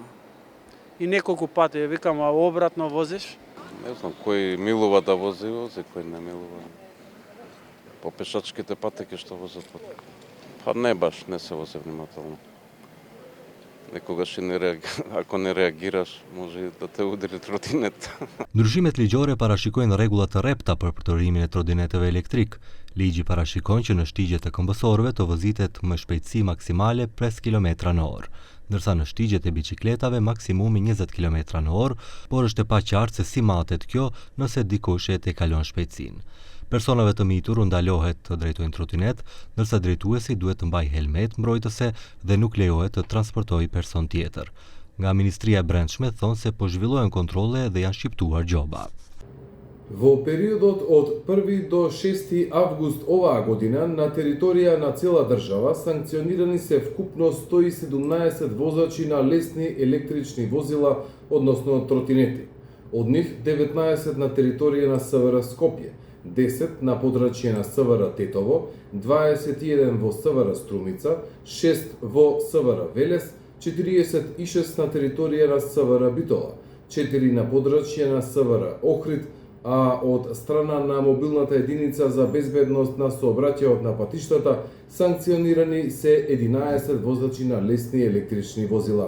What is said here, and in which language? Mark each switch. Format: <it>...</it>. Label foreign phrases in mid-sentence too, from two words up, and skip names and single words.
<mk>И неколку пати викам, а обратно возиш? Не знам, кој милува да вози, кој не милува. По пешачките патеки што возат, па не баш, не се вози внимателно. Некогаш ако не реагираш, може да те удри тротинет.</mk> <sq>Ndryshimet ligjore parashikojnë rregulla të rrepta për përdorimin e trotineteve elektrik. Ligji parashikon që në shtigjet e këmbësorëve të vozitet me shpejtësi maksimale 5 km/h, ndërsa në shtigjet e biçikletave maksimumi 20 km/h, por është e paqartë se si matet kjo nëse dikush e kalon shpejtësinë. Personave të mitur u ndalohet të drejtojnë trotinet, ndërsa drejtuesi duhet të mbajë helmet mbrojtëse dhe nuk lejohet të transportojë person tjetër. Nga Ministria e Brendshme thonë se po zhvillohen kontrolle dhe janë shqiptuar gjoba.</sq> <mk>Во периодот од 1 до 6 август оваа година на територија на цела држава санкционирани се вкупно 117 возачи на лесни електрични возила, односно тротинети. Од нив 19 на територија на СВР Скопје, 10 на подрачје на СВР Тетово, 21 во СВР Струмица, 6 во СВР Велес, 46 на територија на СВР Битола, 4 на подрачје на СВР Охрид, а од страна на мобилната единица за безбедност на сообраќајот на патиштата санкционирани се 11 возачи на лесни електрични возила.</mk>